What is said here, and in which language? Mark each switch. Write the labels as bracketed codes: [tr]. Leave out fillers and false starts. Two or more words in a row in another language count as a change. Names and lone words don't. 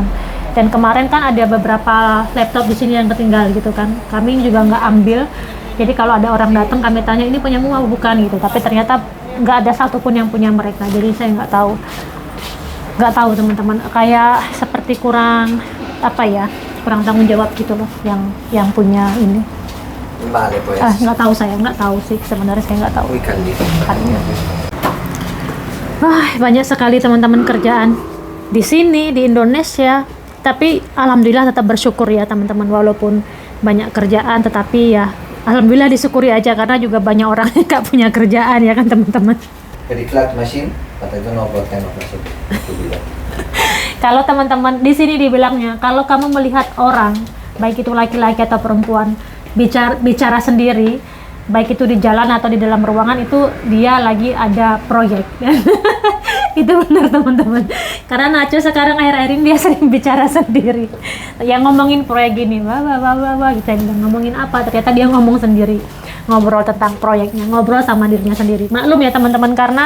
[id] Dan kemarin kan ada beberapa laptop di sini yang ketinggal gitu kan, kami juga nggak ambil. Jadi kalau ada orang datang kami tanya ini punyamu apa bukan gitu, tapi ternyata nggak ada satupun yang punya mereka. Jadi saya nggak tahu teman-teman, kayak seperti kurang tanggung jawab gitu loh yang punya ini. [es] Vale, pues. [id] Nggak tahu sih sebenarnya, saya nggak tahu. [es] Muy caldito. [id] Banyak sekali teman-teman kerjaan di sini di Indonesia, tapi alhamdulillah tetap bersyukur ya teman-teman, walaupun banyak kerjaan tetapi ya alhamdulillah disyukuri aja, karena juga banyak orang yang nggak punya kerjaan ya kan teman-teman. Jadi [en] flat machine, [id] kata itu [en] no kind of machine. [id] Kalau teman-teman di sini dibilangnya, kalau kamu melihat orang, baik itu laki-laki atau perempuan, bicara sendiri, baik itu di jalan atau di dalam ruangan, itu dia lagi ada proyek. Itu benar teman-teman, karena Nacho sekarang akhir-akhir ini dia sering bicara sendiri, yang ngomongin proyek gini, wah gitu, ngomongin apa, ternyata dia ngomong sendiri, ngobrol tentang proyeknya, ngobrol sama dirinya sendiri.